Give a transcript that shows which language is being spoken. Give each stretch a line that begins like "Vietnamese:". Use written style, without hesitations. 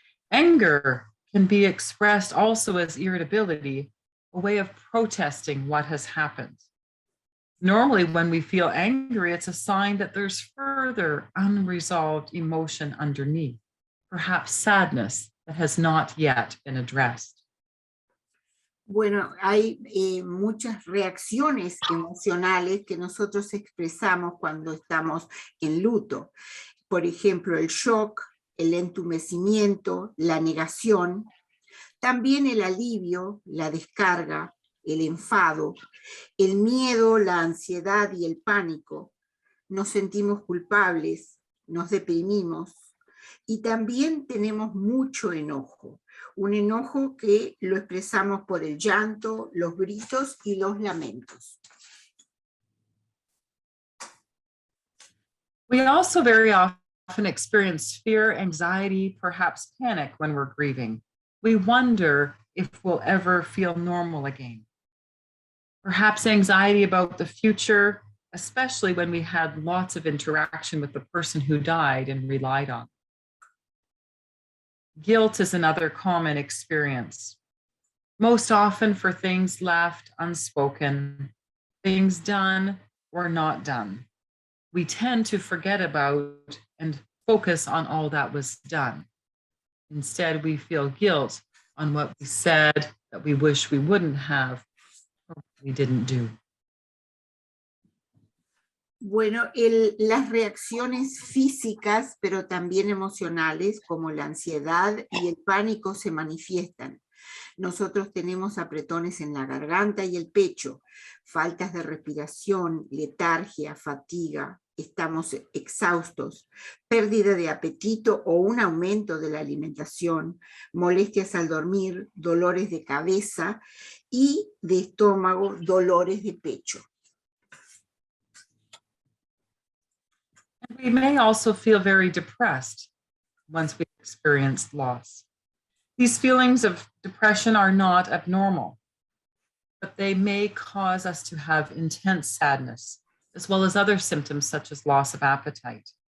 English: Anger can be expressed also as irritability, a way of protesting what has happened. Normally, when we feel angry, it's a sign that there's further unresolved emotion underneath, perhaps sadness that has not yet been addressed.
Spanish: Bueno, hay muchas reacciones emocionales que nosotros expresamos cuando estamos en luto. Por ejemplo, el shock, el entumecimiento, la negación, también el alivio, la descarga, el enfado, el miedo, la ansiedad y el pánico. Nos sentimos culpables, nos deprimimos y también tenemos mucho enojo. Un enojo que lo expresamos por el llanto, los gritos y los lamentos.
English: We also very often experience fear, anxiety, perhaps panic when we're grieving. We wonder if we'll ever feel normal again. Perhaps anxiety about the future, especially when we had lots of interaction with the person who died and relied on. Guilt is another common experience, most often for things left unspoken, things done or not done. We tend to forget about and focus on all that was done. Instead, we feel guilt on what we said that we wish we wouldn't have or what we didn't do.
Spanish: Bueno, las reacciones físicas, pero también emocionales, como la ansiedad y el pánico, se manifiestan. Nosotros tenemos apretones en la garganta y el pecho, faltas de respiración, letargia, fatiga, estamos exhaustos, pérdida de apetito o un aumento de la alimentación, molestias al dormir, dolores de cabeza y de estómago, dolores de pecho.
English: We may also feel very depressed once we've experienced loss. These feelings of depression are not abnormal, but they may cause us to have intense sadness, as well as other symptoms such as loss of appetite.